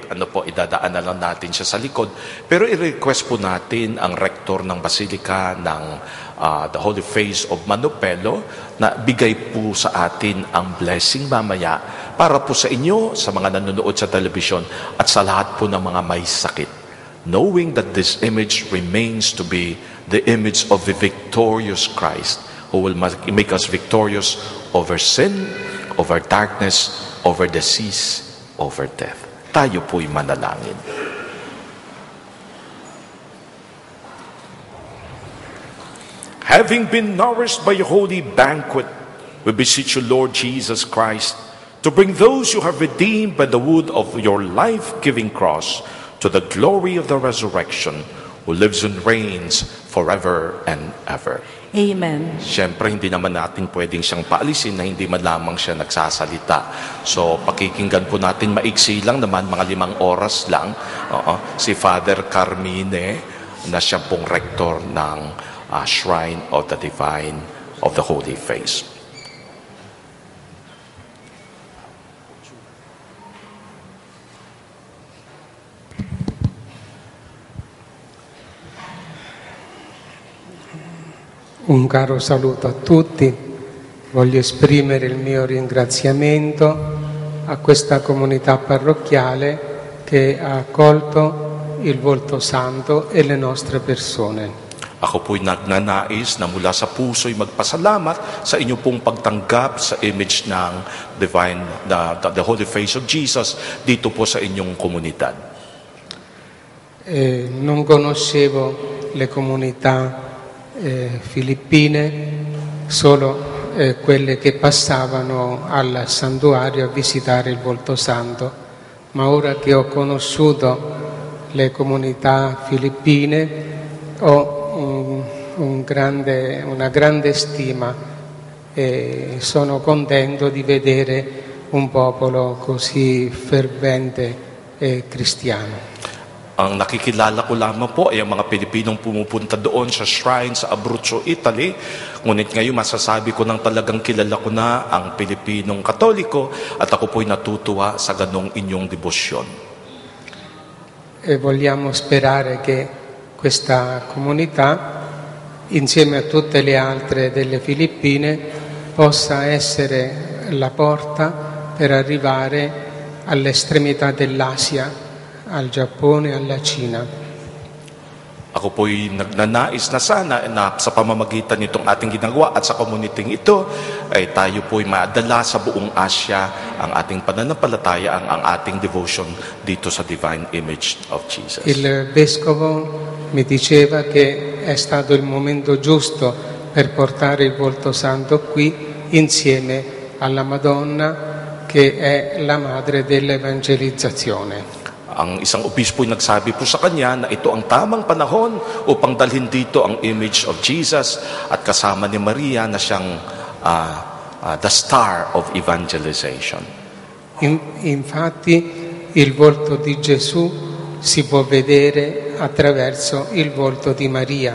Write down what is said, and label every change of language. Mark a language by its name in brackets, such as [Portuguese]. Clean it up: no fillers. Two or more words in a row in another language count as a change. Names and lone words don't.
[Filipino] Idadaan na lang natin siya sa likod. Pero i-request po natin ang rektor ng Basilica ng the Holy Face of Manupelo na bigay po sa atin ang blessing mamaya para po sa inyo, sa mga nanonood sa television, at sa lahat po ng mga may sakit. [English] Knowing that this image remains to be the image of the victorious Christ, who will make us victorious over sin, over darkness, over disease, over death. [Filipino] Tayo po'y manalangin. [English] Having been nourished by your holy banquet, we beseech you, Lord Jesus Christ, to bring those you have redeemed by the wood of your life-giving cross to the glory of the resurrection, who lives and reigns forever and ever. Amen. [Filipino] Siyempre, hindi naman natin pwedeng siyang paalisin na hindi man lamang siya nagsasalita. So, pakikinggan po natin, maiksi lang naman, mga 5 oras lang, si Father Carmine, na siya pong rector ng Shrine of the Divine, of the Holy Face. [Italian] Un caro saluto a tutti, voglio esprimere il mio ringraziamento a questa comunità parrocchiale che ha accolto il volto santo e le nostre persone. [Filipino] Ako po'y nagnanais na mula sa puso'y magpasalamat sa inyong pong pagtanggap sa image ng Divine, the Holy Face of Jesus dito po sa inyong komunidad. [Italian] Non conoscevo le comunità filippine, solo quelle che passavano al santuario a visitare il volto santo, ma ora che ho conosciuto le comunità filippine ho una grande stima e sono contento di vedere un popolo così fervente e cristiano. [Filipino] Ang nakikilala ko lamang po ay ang mga Pilipinong pumupunta doon sa shrine sa Abruzzo, Italy. Ngunit ngayon masasabi ko nang talagang kilala ko na ang Pilipinong Katoliko at ako po'y natutuwa sa ganong inyong debosyon. [Italian] E vogliamo sperare che questa comunità, insieme a tutte le altre delle Filippine, possa essere la porta per arrivare all'estremità dell'Asia, al Giappone e alla Cina. [Filipino] Ako po'y nagnanais na sana na sa pamamagitan nitong ating ginagawa at sa komuniting ito ay tayo po'y maadala sa buong Asia ang ating pananampalataya, ang ating devotion dito sa Divine Image of Jesus. [Italian] Il Vescovo mi diceva che è stato il momento giusto per portare il volto santo qui insieme alla Madonna che è la madre dell'evangelizzazione. [Filipino] Ang isang obispo ay nagsabi po sa kanya na ito ang tamang panahon upang dalhin dito ang [English] image of Jesus [Filipino] at kasama ni Maria na siyang [English] the star of evangelization. [Italian] Infatti il volto di Gesù si può vedere attraverso il volto di Maria.